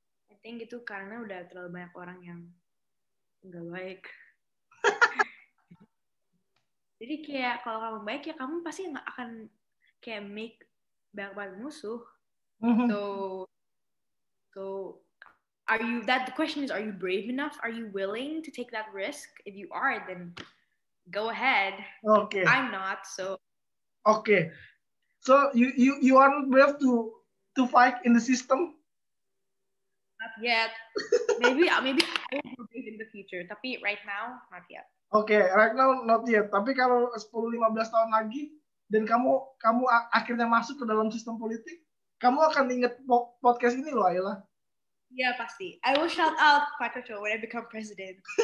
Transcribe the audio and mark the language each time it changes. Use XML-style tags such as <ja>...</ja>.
<en>I think</en> <id>itu karena udah terlalu banyak orang yang nggak baik. Jadi kayak kalau kamu baik ya kamu pasti nggak akan kayak</id> <en>make</en> <id>banyak musuh.</id> <en>So the question is, are you brave enough? Are you willing to take that risk? If you are, then go ahead. Okay. I'm not, so. Okay. So you are not brave to fight in the system? Not yet. Maybe I will be brave in the future. Tapi right now, not yet. Oke, right now not yet.</en> <id>Tapi kalau 10-15 tahun lagi dan kamu akhirnya masuk ke dalam sistem politik, kamu akan inget podcast ini loh, Ayla. Iya pasti.</id> <en>I will shout out Pak Coco when I become president.</en>